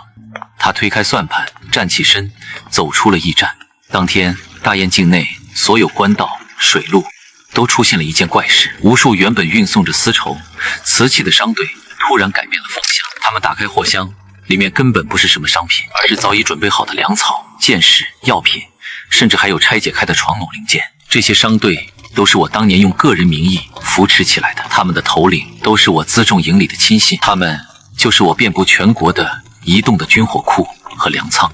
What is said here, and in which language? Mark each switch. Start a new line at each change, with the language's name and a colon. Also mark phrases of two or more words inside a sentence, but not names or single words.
Chinese: 他推開算盤，站起身，走出了驛站。當天，大雁境內所有官道、水路都出現了一件怪事，無數原本運送着絲綢、瓷器的商队突然改变了方向。他們打開貨箱，裡面根本不是什么商品，而是早已準備好的糧草、箭矢、藥品，甚至還有拆解開的床笨零件。這些商隊都是我當年用個人名義扶持起來的，他們的頭領都是我輜重營裡的親信，他們就是我遍布全國的移動的軍火庫和糧倉。